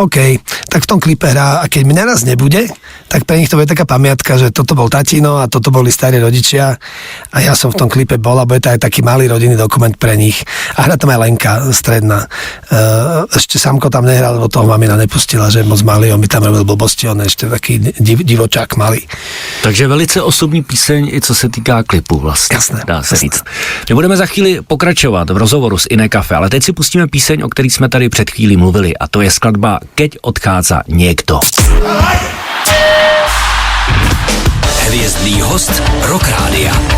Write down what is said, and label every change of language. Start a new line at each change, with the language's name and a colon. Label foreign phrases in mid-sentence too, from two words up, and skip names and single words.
Slovak: OK, tak v tom klipe hrá a keď mňa raz nebude, tak pre nich to bude taká pamiatka, že toto bol tatino a toto boli starí rodičia a ja som v tom klipe bol a bude to aj taký malý rodinný dokument pre nich. A hrá tam aj Lenka stredná. Ešte Samko tam nehral, lebo toho mamina nepustila, že je moc malý, on by tam robil blbosti, on je ešte taký divočák malý.
Czech: Takže velice osobní píseň, i co se týká klipu vlastně.
Slovak: Jasné.
Czech: Dá se říct. My budeme za chvíli pokračovat v rozhovoru s Iné Café, ale teď si pustíme píseň, o který jsme tady před chvílí mluvili, a to je skladba Keď odchádza niekto. Hvězdný host Rock Rádia.